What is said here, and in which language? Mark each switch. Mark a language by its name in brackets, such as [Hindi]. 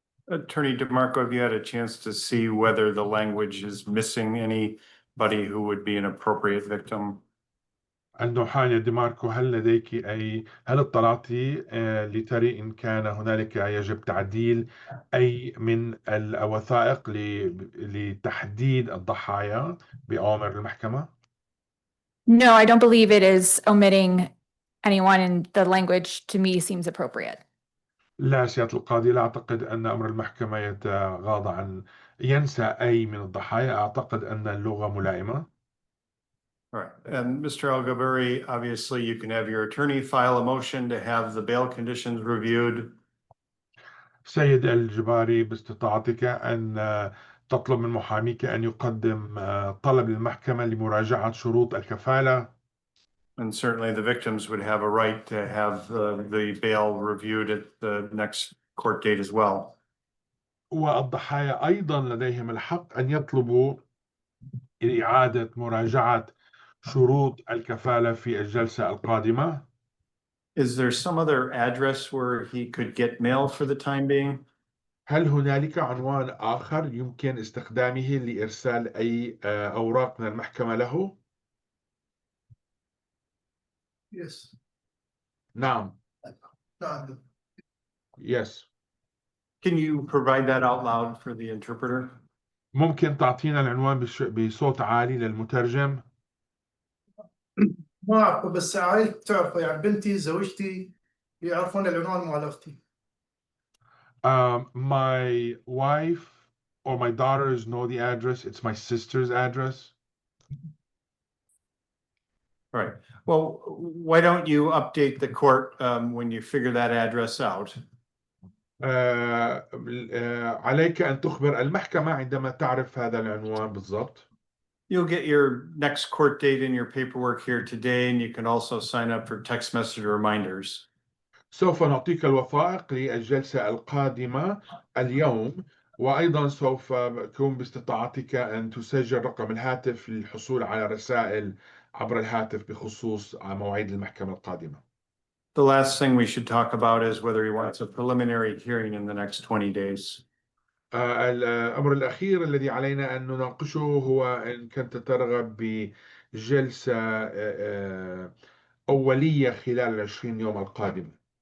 [English] Attorney DeMarco, have you had a chance to see whether the language is missing anybody who would be an appropriate victim? [Arabic] المحامي ديماركو، هل اطلعتِ لتري إن كان هنالك يجب تعديل أي من الوثائق لتحديد الضحايا بأوامر المحكمة؟ [English] No, I don't believe it is omitting anyone, and the language to me seems appropriate. [Arabic] لا سيادة القاضي، لا أعتقد أن أمر المحكمة يتغاضى عن ينسى أي من الضحايا. أعتقد أن اللغة ملائمة. [English] All right, and Mr. Al-GBURI, obviously you can have your attorney file a motion to have the bail conditions reviewed. [Arabic] سيد الجباري، باستطاعتك أن تطلب من محاميك أن يقدم طلب للمحكمة لمراجعة شروط الكفالة. [English] And certainly the victims would have a right to have the bail reviewed at the next court date as well. [Arabic] والضحايا أيضا لديهم الحق أن يطلبوا إعادة مراجعة شروط الكفالة في الجلسة القادمة. [English] Is there some other address where he could get mail for the time being? [Arabic] هل هنالك عنوان آخر يمكن استخدامه لإرسال أي أوراق من المحكمة له؟ [English] Yes. [Arabic] نعم. [English] Yes. Can you provide that out loud for the interpreter? [Arabic] ممكن تعطينا العنوان بصوت عالي للمترجم؟ ما أعرفه، بس عائلتي تعرفه، يعني بنتي زوجتي يعرفون العنوان مال أختي. [English] My wife or my daughters know the address. It's my sister's address. All right, well, why don't you update the court when you figure that address out? [Arabic] عليك أن تخبر المحكمة عندما تعرف هذا العنوان بالضبط. [English] You'll get your next court date in your paperwork here today, and you can also sign up for text message reminders. [Arabic] سوف نعطيك الوثائق للجلسة القادمة اليوم، وأيضا سوف يكون باستطاعتك أن تسجل رقم الهاتف للحصول على رسائل عبر الهاتف بخصوص مواعيد المحكمة القادمة. [English] The last thing we should talk about is whether he wants a preliminary hearing in the next 20 days. [Arabic] الأمر الأخير الذي علينا أن نناقشه هو إن كنت ترغب بجلسة أولية خلال 20 يوم القادمة.